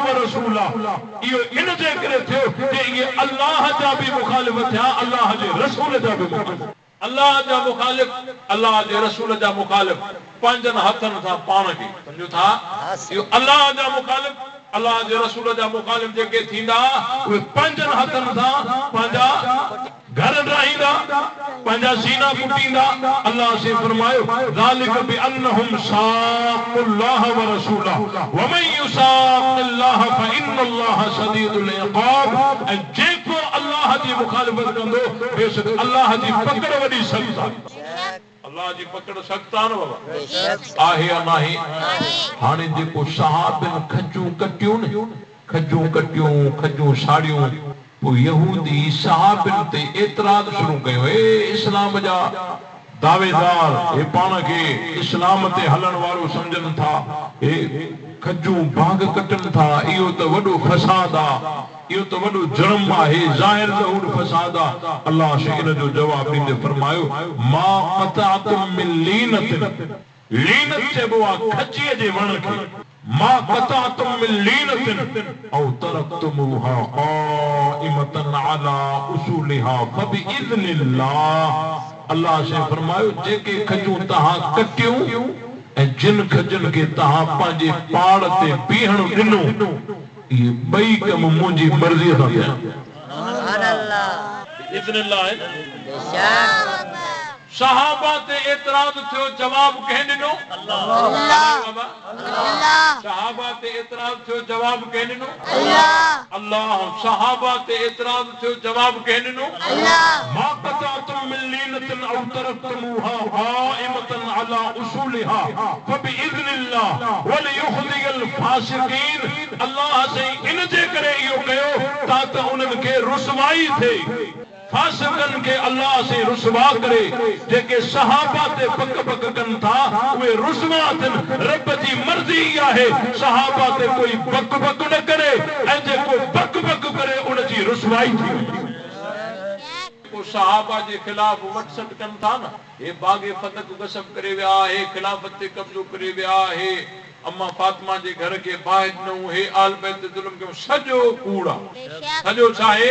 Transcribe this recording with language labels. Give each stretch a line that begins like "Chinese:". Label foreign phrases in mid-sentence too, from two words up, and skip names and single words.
Sindhi: व रसूला इहो इन जे करे थियो जे इहे अल्लाह जा बि मुखालिफ थिया अल्लाह जे रसूल जा बि मुखालिफ अल्लाह जा मुखालिफ अल्लाह जे रसूल जा मुखालिफ पंहिंजनि हथनि सां पाण खे सम्झो था इहो अल्लाह जा मुखालिफ अल्लाह जे रसूल जा मुखालिफ जेके थींदा उहे पंजन हथन सां पंहिंजा घर ड्राहींदा पंहिंजा सीना कुटींदा। अल्लाह से फरमायो
Arabic: ذلك بأنهم شاقوا الله ورسوله ومن يشاق الله فإن الله شديد العقاب.
Sindhi: ऐं जेको अल्लाह जी मुखालिफत कंदो बेशक अल्लाह जी पकड़ वॾी सख़्त आहे। अल्लाह जी पकड़ सख़्त आहे न बाबा, आहे या नाहे? हाणे जेको सहाबन खजूं कटियूं खजूं साड़ियूं पोइ यहूदी सहाबन ते एतराज़ शुरू कयो, ए इस्लाम जा दावेदार, हे पाण खे इस्लाम ते हलण वारो सम्झनि था, हे खजूं बाग कटनि था, इहो त वॾो फसाद आहे, इहो त वॾो जुर्म आहे, ज़ाहिर ज़हूर फसाद आहे। अल्लाह से इन जो जवाब ॾींदे फरमायो
Arabic: ما قطعتم من لينة,
Sindhi: लीनत चइबो आहे खचीअ जे वण खे,
Arabic: ما قطعتم من لينة أو تركتموها قائمة على أصولها فبإذن الله.
Sindhi: अल्लाह से फरमायो जेके खजूं तहां कटियूं ऐं जिन खजन के तहां पंहिंजे पाड़ ते बीहण ॾिनो, ये ॿई कम मुंहिंजी मर्ज़ीअ सां थिया।
Arabic: سبحان الله,
Sindhi: इज़्निल्लाह है बेशक। सहाबा ते एतराज़ थियो, जवाब कंहिं ॾिनो? अल्लाह। सहाबा ते एतराज़ थियो, जवाब कंहिं ॾिनो? अल्लाह। सहाबा ते एतराज़ थियो, जवाब कंहिं ॾिनो?
Arabic: ما قطعتم من لينة أو تركتموها قائمة على أصولها فبإذن الله وليخزي الفاسقين.
Sindhi: अल्लाह से इन जे करे इहो कयो ताकि उन्हनि खे रुसवाई थिए, फासिकन के अल्लाह से रुसवा करे। जेके सहाबा ते बक कन था उहे रुसवा थिन, रब जी मर्ज़ी आहे सहाबा ते कोई बक न करे, ऐं जेको बक करे उन जी रुसवाई थी वञे। को सहाबा जे खिलाफ वटसट कन था न, हे बागे फतक गसब करे विया, हे खिलाफत ते कब्जो करे विया, हे अम्मा फातिमा जे घर के बाहि ॾिनऊं, हे आल बैत ते ज़ुल्म कयो, सॼो कूड़ा, सॼो छा आहे?